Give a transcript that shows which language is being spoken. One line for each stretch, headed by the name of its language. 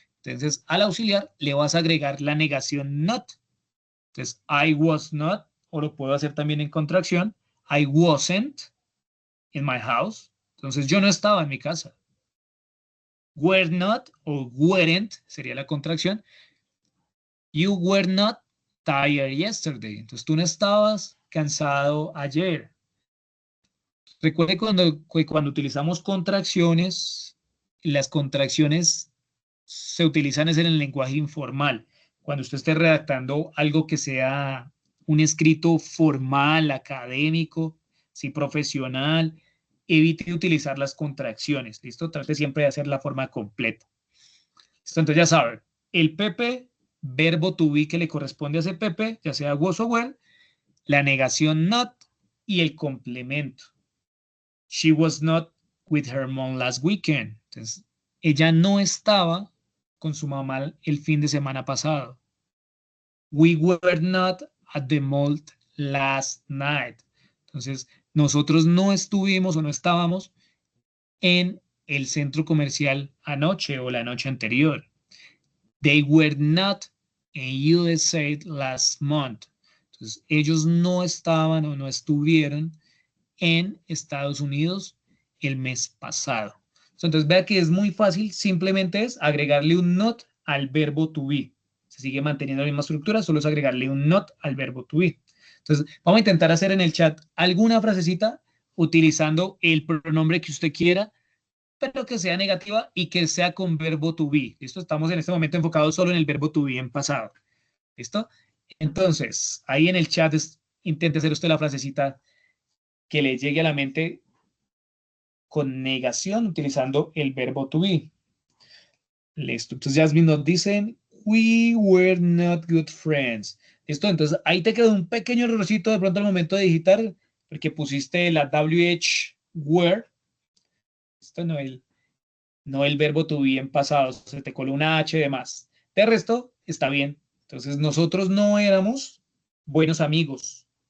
Spanish: Entonces, al auxiliar le vas a agregar la negación not. Entonces,
English: I was not,
Spanish: o lo puedo hacer también en contracción,
English: I wasn't in my house.
Spanish: Entonces, yo no estaba en mi casa. Were not o weren't sería la contracción.
English: You were not tired yesterday.
Spanish: Entonces, tú no estabas cansado ayer. Recuerde cuando utilizamos contracciones, las contracciones se utilizan en el lenguaje informal. Cuando usted esté redactando algo que sea un escrito formal, académico, sí, profesional, evite utilizar las contracciones, ¿listo? Trate siempre de hacer la forma completa. ¿Listo? Entonces ya sabe, el Pepe, verbo to be que le corresponde a ese Pepe, ya sea was o were, la negación not y el complemento.
English: She was not with her mom last weekend.
Spanish: Entonces, ella no estaba con su mamá el fin de semana pasado.
English: We were not at the mall last night.
Spanish: Entonces, nosotros no estuvimos o no estábamos en el centro comercial anoche o la noche anterior.
English: They were not in USA last month.
Spanish: Entonces, ellos no estaban o no estuvieron en Estados Unidos el mes pasado. Entonces, vea que es muy fácil, simplemente es agregarle un not al verbo to be. Se sigue manteniendo la misma estructura, solo es agregarle un not al verbo to be. Entonces, vamos a intentar hacer en el chat alguna frasecita utilizando el pronombre que usted quiera, pero que sea negativa y que sea con verbo to be. ¿Listo? Estamos en este momento enfocados solo en el verbo to be en pasado. ¿Listo? Entonces, ahí en el chat intente hacer usted la frasecita que le llegue a la mente con negación utilizando el verbo to be. Listo. Entonces Jasmine nos dicen,
English: we were not good friends.
Spanish: Listo. Entonces ahí te quedó un pequeño errorcito de pronto al momento de digitar, porque pusiste la WH were. Esto no el verbo to be en pasado. Se te coló una H de más. De resto, está bien. Entonces nosotros no éramos buenos amigos.